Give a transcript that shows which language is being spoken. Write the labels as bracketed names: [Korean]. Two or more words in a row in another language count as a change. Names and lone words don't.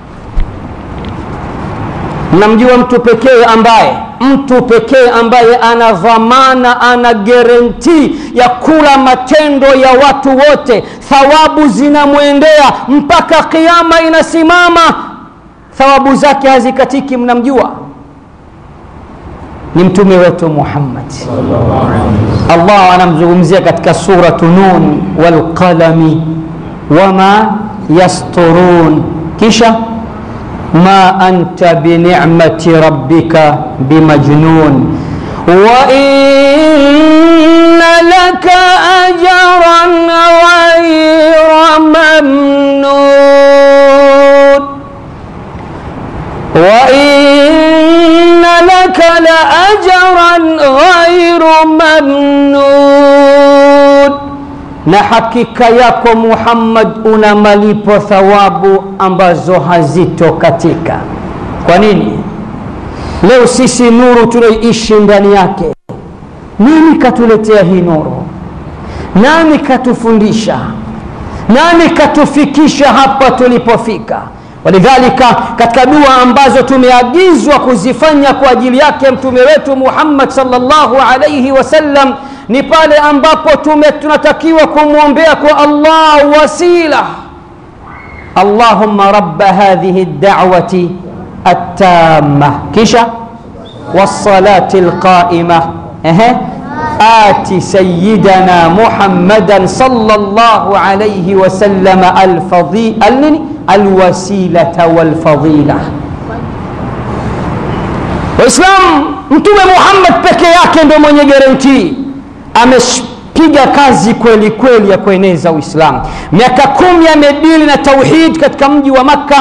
[Swahili] Namjua mtu pekee ambaye ana dhamana, ana guarantee ya kula matendo ya watu wote, thawabu zinamwendea mpaka kiyama inasimama, thawabu zake hazikatiki. Mnamjua? Ni mtume wetu Muhammad. Allah anamzungumzia katika suratu Nun, [Arabic] والقلم وما يسطرون, kisha ما أنت بنعمة ربك بمجنون وإن لك أجرا غير ممنون وإن لك لأجرا غير ممنون, [Swahili] na hakika yako Muhammad una malipo, thawabu ambazo hazitokatika. Kwa nini? Leo sisi nuru tunaishi ndani yake. Nani katuletea hii nuru? Nani katufundisha? Nani katufikisha hapa tulipofika? Walidhalika, katika dua ambazo tumeagizwa kuzifanya kwa ajili yake mtume wetu Muhammad [Arabic] صلى الله عليه وسلم, [Swahili] ni pale ambapo tunatakiwa kumwombea kwa Allah wasila. [Arabic] اللهم رب هذه الدعوة التامة, kisha والصلاة القائمة آت سيدنا محمدا صلى الله عليه وسلم الوسيلة والفضيلة. [Swahili] Waislam, mtume Muhammad peke yake ndio mwenye guarantee. Amepiga kazi kweli kweli ya kueneza Uislamu. Miaka 10 amedili na tauhid katika mji wa Makka.